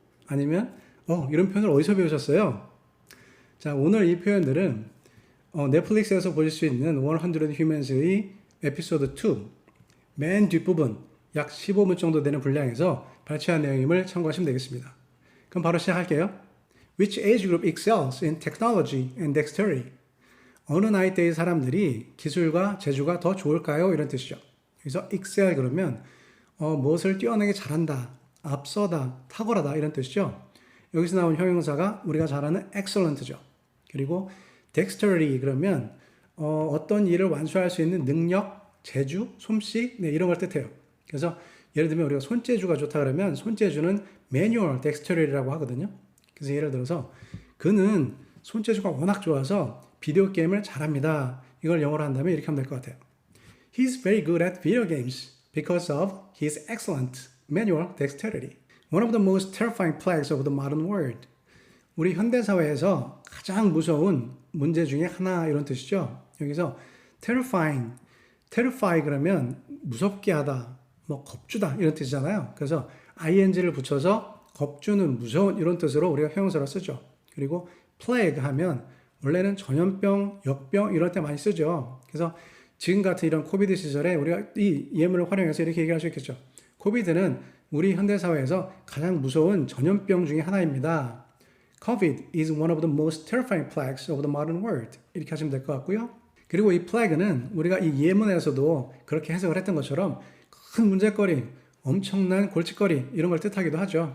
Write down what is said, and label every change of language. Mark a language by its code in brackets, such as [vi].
[ko] 아니면 이런 표현을 어디서 배우셨어요? 자, 오늘 이 표현들은 넷플릭스에서 보실 수 있는 100 Humans의 에피소드 2 맨 뒷부분 약 15분 정도 되는 분량에서 발췌한 내용임을 참고하시면 되겠습니다. 그럼 바로 시작할게요. [en] Which age group excels in technology and dexterity? [ko] 어느 나이대의 사람들이 기술과 재주가 더 좋을까요? 이런 뜻이죠. 여기서 excel 그러면 무엇을 뛰어나게 잘한다, 앞서다, 탁월하다 이런 뜻이죠. 여기서 나온 형용사가 우리가 잘 아는 excellent죠. 그리고 dexterity 그러면 어떤 일을 완수할 수 있는 능력, 재주, 솜씨 네, 이런 걸 뜻해요. 그래서 예를 들면 우리가 손재주가 좋다 그러면 손재주는 manual dexterity라고 하거든요. 그래서 예를 들어서 그는 손재주가 워낙 좋아서 비디오 게임을 잘합니다. 이걸 영어로 한다면 이렇게 하면 될 것 같아요. [en] He's very good at video games because of his excellent manual dexterity. One of the most terrifying plagues of the modern world. [ko] 우리 현대사회에서 가장 무서운 문제 중에 하나 이런 뜻이죠. 여기서 terrify 그러면 무섭게 하다, 뭐 겁주다 이런 뜻이잖아요. 그래서 ing를 붙여서 겁주는 무서운 이런 뜻으로 우리가 형용사로 쓰죠. 그리고 plague 하면 원래는 전염병, 역병 이럴 때 많이 쓰죠. 그래서 지금 같은 이런 코비드 시절에 우리가 이 예문을 활용해서 이렇게 얘기할 수 있겠죠. 코비드는 우리 현대사회에서 가장 무서운 전염병 중에 하나입니다. [en] COVID is one of the most terrifying plagues of the modern world. [ko] 이렇게 하시면 될 것 같고요. 그리고 이 plague는 우리가 이 예문에서도 그렇게 해석을 했던 것처럼 큰 문제거리, 엄청난 골칫거리 이런 걸 뜻하기도 하죠.